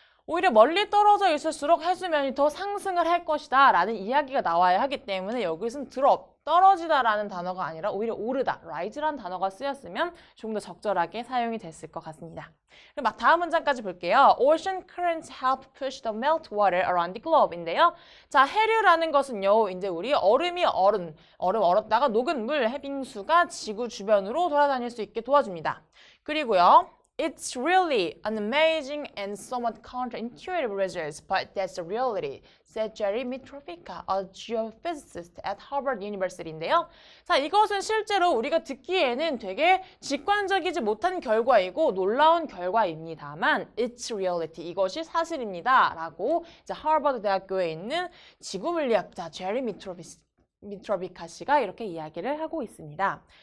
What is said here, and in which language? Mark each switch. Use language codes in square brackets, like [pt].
[ko] 오히려 멀리 떨어져 있을수록 해수면이 더 상승을 할 것이다 라는 이야기가 나와야 하기 때문에 여기서는 drop, 떨어지다 라는 단어가 아니라 오히려 오르다, rise라는 단어가 쓰였으면 조금 더 적절하게 사용이 됐을 것 같습니다. 그럼 다음 문장까지 볼게요. [en] Ocean currents help push the meltwater around the globe [ko] 인데요. 자, 해류라는 것은요, 이제 우리 얼음 얼었다가 녹은 물, 해빙수가 지구 주변으로 돌아다닐 수 있게 도와줍니다. 그리고요. [en] It's really an amazing and somewhat counterintuitive result, but that's the reality, said Jerry Mitrovica, a geophysicist at Harvard University [ko] 인데요. 자, 이것은 실제로 우리가 듣기에는 되게 직관적이지 못한 결과이고 놀라운 결과입니다만 [en] It's reality, [ko] 이것이 사실입니다. 라고 이제 하버드 대학교에 있는 지구물리학자 제리 미트로비카 씨가 이렇게 이야기를 하고 있습니다.